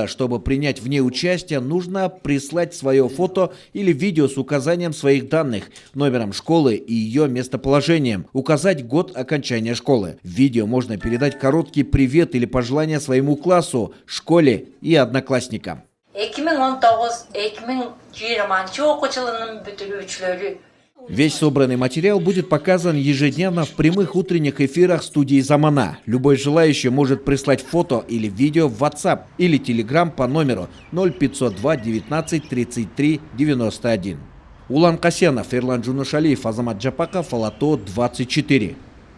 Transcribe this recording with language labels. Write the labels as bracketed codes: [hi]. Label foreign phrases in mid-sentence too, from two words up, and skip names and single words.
[ru] Чтобы принять в ней участие, нужно прислать свое фото или видео с указанием своих данных, номером школы и ее местоположением, указать год окончания школы. В видео можно передать короткий привет или пожелание своему классу, школе и одноклассникам. [ky] 2019-2020 окуу жылынын бүтүрүүчүлөрү. [ru] Весь собранный материал будет показан ежедневно в прямых утренних эфирах студии «Замана». Любой желающий может прислать фото или видео в WhatsApp или Telegram по номеру 0502 19 33 91. Улан Касьянов, Эрлан Джунушалиев, Азамат Джапаков, Алато 24.